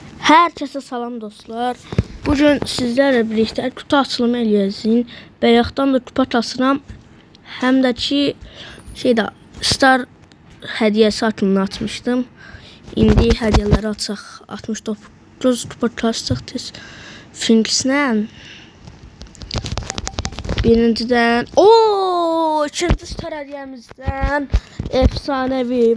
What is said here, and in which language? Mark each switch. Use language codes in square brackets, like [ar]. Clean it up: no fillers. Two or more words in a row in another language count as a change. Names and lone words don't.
[az] Herkese salam dostlar. Bugün sizlerle birlikte kutu açılımı eləyəcəyik. Bayaqdan da kupa açıram. Həm də ki Star hədiyyəsi açılımını açmışdım. İndi hədiyyələri açaq. 69 kupa açacaq tez. Finks'lə. Birinciden ikinci Star hədiyyəmizdən efsanevi.